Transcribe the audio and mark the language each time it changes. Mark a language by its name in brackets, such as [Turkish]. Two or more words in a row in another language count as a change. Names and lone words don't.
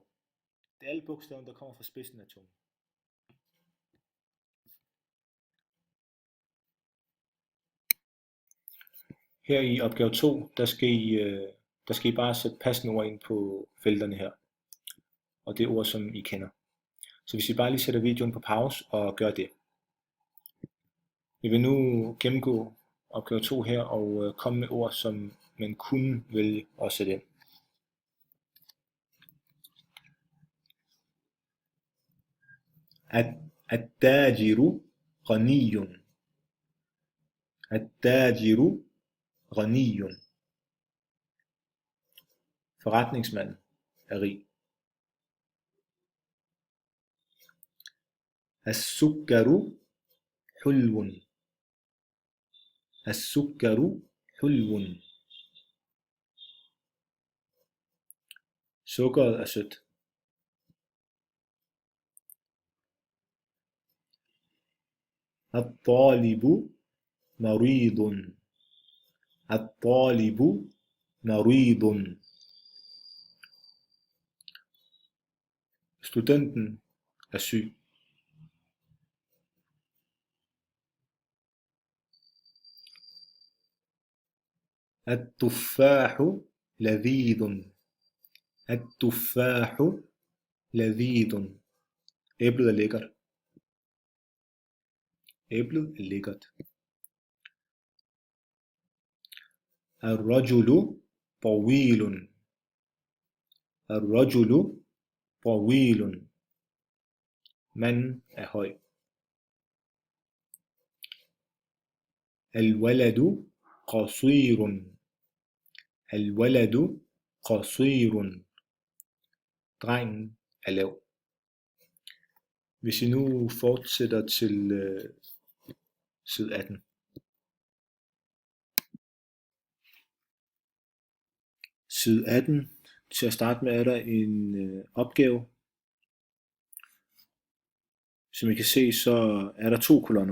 [Danish] Det er alle bogstaverne, der kommer fra spidsen af tungen. Her i opgave 2, der skal I bare sætte passende ord ind på felterne her. Og det er ord, som I kender. Så hvis I bare lige sætter videoen på pause og gør det. Vi vil nu gennemgå opgave 2 her og komme med ord, som man kunne vælge at sætte ind. [Arabic] التاجر غني. التاجر غني. [Danish] Forretningsmanden er rig. [Arabic] السكر حلو. السكر حلو. [Danish] Sukkeret er sødt. [Arabic] الطالب مريض. الطالب مريض. [Danish] Studenten er syg. [Arabic] التفاح لذيذ. التفاح لذيذ. [Danish] Æblet er lækkert. Æblet er lækkert. [Arabic] الرجل طويل. الرجل طويل. [Danish] Manden er høj. [Arabic] الولد قصير. الولد قصير. [Danish] Drengen er lav. Hvis I nu fortsætter til side 18. Side 18. Til at starte med er der en opgave. Som I kan se, så er der 2 kolonner.